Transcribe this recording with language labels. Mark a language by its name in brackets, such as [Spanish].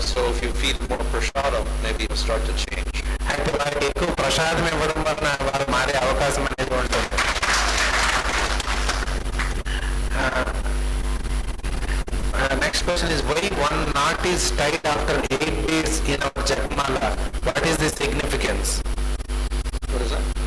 [English] So if you feed more prasadam, maybe you'll start to change. [Telugu] అయితే వారికి ఎక్కువ ప్రసాదం ఇవ్వడం వలన వారు మారే అవకాశం అనేది ఉంటుంది. [English] Next question is, why one knot is tied after 8 days in our Japmala? What is the significance? What is that?